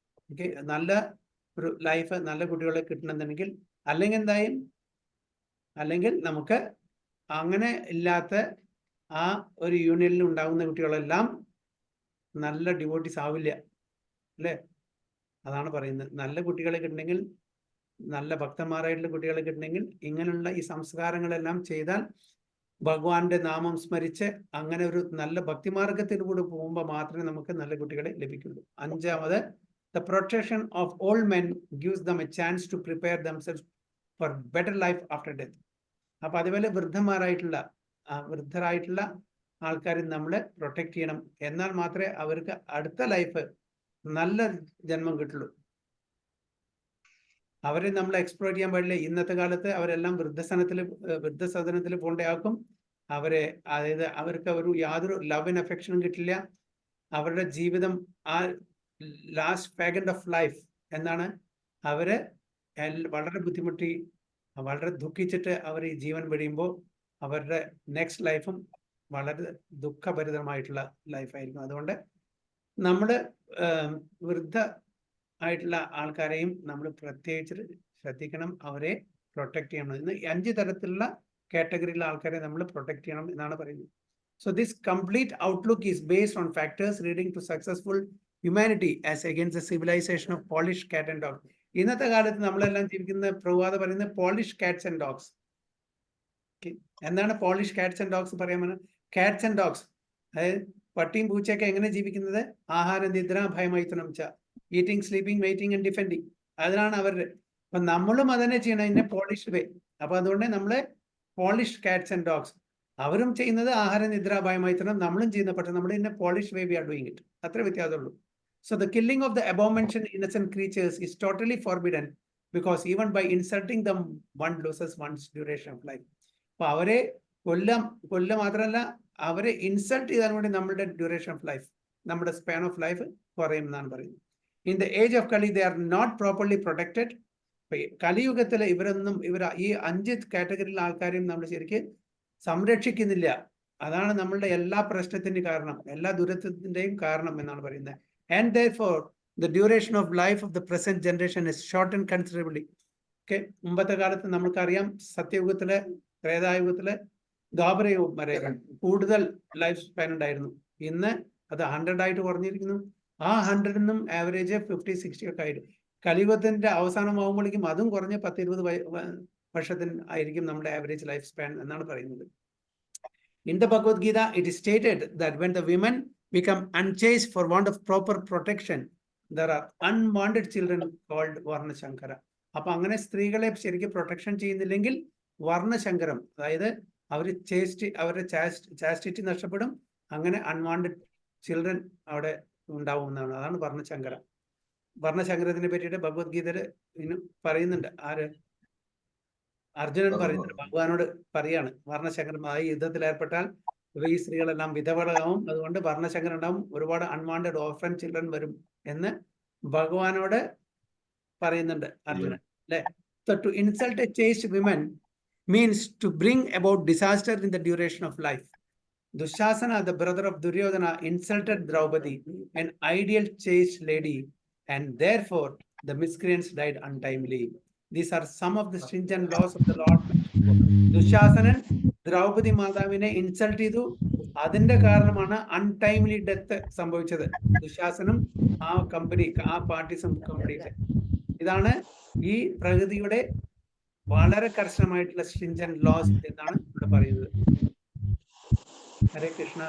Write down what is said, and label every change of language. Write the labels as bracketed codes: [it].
[ml] Okay, നല്ല ഒരു life, നല്ല കുട്ടികളെ കിട്ടണമെന്നുണ്ടെങ്കിൽ, അല്ലെങ്കിൽ നമുക്ക് അങ്ങനെ ഇല്ലാത്ത ആ ഒരു യൂണിയനിൽ ഉണ്ടാകുന്ന കുട്ടികളെല്ലാം നല്ല ഡിവോട്ടീസ് ആവില്ല അല്ലേ. അതാണ് പറയുന്നത്. നല്ല കുട്ടികളെ കിട്ടണമെങ്കിൽ, നല്ല ഭക്തന്മാരായിട്ടുള്ള കുട്ടികളെ കിട്ടണമെങ്കിൽ ഇങ്ങനെയുള്ള ഈ സംസ്കാരങ്ങളെല്ലാം ചെയ്താൽ, ഭഗവാന്റെ നാമം സ്മരിച്ച് അങ്ങനെ ഒരു നല്ല ഭക്തിമാർഗത്തിലൂടെ പോകുമ്പോൾ മാത്രമേ നമുക്ക് നല്ല കുട്ടികളെ ലഭിക്കുള്ളൂ. 5. [en] The protection of all men gives them a chance to prepare themselves for better life after death. [ml] അപ്പൊ അതുപോലെ വൃദ്ധരായിട്ടുള്ള ആൾക്കാരെ നമ്മൾ പ്രൊട്ടക്ട് ചെയ്യണം. എന്നാൽ മാത്രമേ അവർക്ക് അടുത്ത ലൈഫ് നല്ല ജന്മം കിട്ടുള്ളൂ. അവരെ നമ്മൾ എക്സ്പ്ലോയിറ്റ് ചെയ്യാൻ പാടില്ല. ഇന്നത്തെ കാലത്ത് അവരെല്ലാം വൃദ്ധസദനത്തിൽ പോണ്ടയാക്കും. അതായത് അവർക്ക് യാതൊരു ലവ് ആൻഡ് അഫെക്ഷനും കിട്ടില്ല. അവരുടെ ജീവിതം ആ ലാസ്റ്റ് പാഗൻഡ് ഓഫ് ലൈഫ് എന്താണ്, അവര് വളരെ ബുദ്ധിമുട്ടി, വളരെ ദുഃഖിച്ചിട്ട് അവർ ഈ ജീവൻ വെടിയുമ്പോൾ അവരുടെ നെക്സ്റ്റ് ലൈഫും വളരെ ദുഃഖഭരിതമായിട്ടുള്ള ലൈഫായിരിക്കും. അതുകൊണ്ട് നമ്മൾ വൃദ്ധ ആയിട്ടുള്ള ആൾക്കാരെയും നമ്മൾ പ്രത്യേകിച്ച് ശ്രദ്ധിക്കണം, അവരെ പ്രൊട്ടക്ട് ചെയ്യണം. ഇന്ന് 5 തരത്തിലുള്ള കാറ്റഗറിയിലുള്ള ആൾക്കാരെ നമ്മൾ പ്രൊട്ടക്ട് ചെയ്യണം എന്നാണ് പറയുന്നത്. [en] So this complete outlook is based on factors leading to successful humanity as against the civilization of polished cat and dog. [ml] ഇന്നത്തെ കാലത്ത് നമ്മളെല്ലാം ജീവിക്കുന്ന പ്രവാദം പറയുന്നത് പോളിഷ് കാറ്റ്സ് ആൻഡ് ഡോഗ്സ്. എന്താണ് പോളിഷ് കാറ്റ്സ് ആൻഡ് ഡോഗ്സ് പറയാൻ? കാറ്റ്സ് ആൻഡ് ഡോഗ്സ്, അതായത് പട്ടിയും പൂച്ചയൊക്കെ എങ്ങനെ ജീവിക്കുന്നത്? [sa] ആഹാരം, നിദ്ര, ഭയമൈത്തണം ച, [en] Eating, sleeping, waiting and defending. [ml] അതിനാണ് അവരുടെ. അപ്പൊ നമ്മളും അതന്നെ ചെയ്യണം, ഇതിന്റെ പോളിഷ്ഡ് വേ. അപ്പൊ അതുകൊണ്ട് നമ്മള് പോളിഷ് കാറ്റ്സ് ആൻഡ് ഡോഗ്സ്, അവരും ചെയ്യുന്നത് ആഹാരം, നിദ്ര, ഭയമൈത്തണം, നമ്മളും ചെയ്യുന്ന, പക്ഷെ നമ്മൾ ഇതിന്റെ polish way [en] We are doing it. [ml] അത്ര വ്യത്യാസമുള്ളൂ. [en] So the killing of the abomination innocent creatures is totally forbidden, because even by insulting them one loses one's duration of life. [ml] അപ്പൊ അവരെ കൊല്ല മാത്രമല്ല, അവരെ ഇൻസൾട്ട് ചെയ്താൽ കൂടി നമ്മുടെ ഡ്യൂറേഷൻ ഓഫ് ലൈഫ്, നമ്മുടെ സ്പാൻ ഓഫ് ലൈഫ് കുറയും എന്നാണ് പറയുന്നത്. [en] In the age of Kali they are not properly protected. [ml] കലിയുഗത്തിലെ ഇവർ ഈ 5 കാറ്റഗറിയിലെ ആൾക്കാരെയും നമ്മൾ ശരിക്കും സംരക്ഷിക്കുന്നില്ല. അതാണ് നമ്മളുടെ എല്ലാ പ്രശ്നത്തിന്റെയും കാരണം, എല്ലാ ദുരിതത്തിന്റെയും കാരണം എന്നാണ് പറയുന്നത്. [en] And therefore, the duration of life of the present generation is shortened considerably. [ml] Okay, മുമ്പത്തെ കാലത്ത് നമുക്കറിയാം, സത്യയുഗത്തിലെ, ത്രേതായുഗത്തിലെ, ദ്വാപരയുഗം വരെ കൂടുതൽ ലൈഫ് സ്പാൻ ഉണ്ടായിരുന്നു. ഇന്ന് അത് 100 ആയിട്ട് കുറഞ്ഞിരിക്കുന്നു. ആ 100 ആവറേജ് 50-60 ഒക്കെ ആയിട്ട് കലിയുഗത്തിന്റെ അവസാനമാകുമ്പോഴേക്കും അതും കുറഞ്ഞ് 10-20 വർഷത്തിന് ആയിരിക്കും നമ്മുടെ ആവറേജ് ലൈഫ് സ്പാൻ എന്നാണ് പറയുന്നത്. [en] In the Bhagavad Gita, it is stated that when the women become unchaste for want of proper protection, there are unwanted children called Varnashankara. [ml] അപ്പൊ അങ്ങനെ സ്ത്രീകളെ ശരിക്കും പ്രൊട്ടക്ഷൻ ചെയ്യുന്നില്ലെങ്കിൽ വർണ്ണശങ്കരം, അതായത് അവരുടെ ചാസ്റ്റിറ്റി നഷ്ടപ്പെടും. അങ്ങനെ അൺവാണ്ടഡ് ചിൽഡ്രൻ അവിടെ ഉണ്ടാവുന്നതാണ്. അതാണ് വർണ്ണശങ്കര. വർണ്ണശങ്കരത്തിനെ പറ്റിയിട്ട് ഭഗവത്ഗീതയിൽ പറയുന്നുണ്ട്. ആര്? അർജുനൻ പറയുന്നുണ്ട്, ഭഗവാനോട് പറയാണ്, വർണ്ണശങ്കരമായി യുദ്ധത്തിൽ ഏർപ്പെട്ടാൽ ഈ സ്ത്രീകളെല്ലാം വിധവകളാവും, അതുകൊണ്ട് വർണ്ണശങ്കരം ഉണ്ടാവും, ഒരുപാട് അൺവാണ്ടഡ് ഓർഫൻ ചിൽഡ്രൻ വരും എന്ന് ഭഗവാനോട് പറയുന്നുണ്ട് അർജുനൻ, അല്ലെ? [en] So to insult a chaste woman means to bring about disaster in the duration of life. Dushasana, the brother of Duryodhana, insulted Draupadi, an ideal chaste lady, and therefore the miscreants died untimely. These are some of the stringent laws of the Lord. [ml] Dushasanan Draupadi മാതാവിനെ insult ചെയ്തു, അതിന്റെ കാരണമാണ് untimely death സംഭവിച്ചത്. ദുശാസനം ആ പാർട്ടിസം complete. ഇതാണ് ഈ പ്രകൃതിയുടെ വളരെ കർശനമായിട്ടുള്ള സ്ട്രിഞ്ചന്റ് ലോസ് എന്നാണ് ഇവിടെ പറയുന്നത്. ഹരേ കൃഷ്ണ.